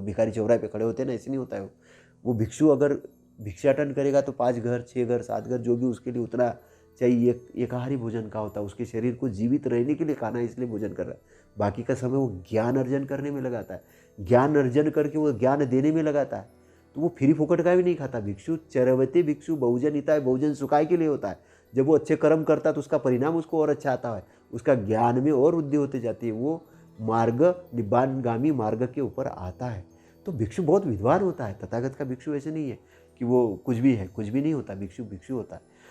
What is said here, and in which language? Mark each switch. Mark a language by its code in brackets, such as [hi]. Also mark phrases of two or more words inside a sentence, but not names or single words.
[hi] भिखारी चौराहे पे खड़े होते हैं ना, ऐसे नहीं होता है। वो भिक्षु अगर भिक्षाटन करेगा तो 5 घर, 6 घर, 7 घर, जो भी उसके लिए उतना चाहिए, एकाहारी भोजन का होता है। उसके शरीर को जीवित रहने के लिए खाना, इसलिए भोजन कर रहा है। बाकी का समय वो ज्ञान अर्जन करने में लगाता है, ज्ञान अर्जन करके वो ज्ञान देने में लगाता है। तो वो फ्री फोकट का भी नहीं खाता। [pi] भिक्षु चरवते भिक्षु बहुजन हिताय, बहुजन सुखाय [hi] के लिए होता है। जब वो अच्छे कर्म करता है तो उसका परिणाम उसको और अच्छा आता है, उसका ज्ञान में और वृद्धि होती जाती है, वो मार्ग निब्बानगामी मार्ग के ऊपर आता है। तो भिक्षु बहुत विद्वान होता है। तथागत का भिक्षु ऐसे नहीं है कि वो कुछ भी है, कुछ भी नहीं होता। भिक्षु भिक्षु होता है।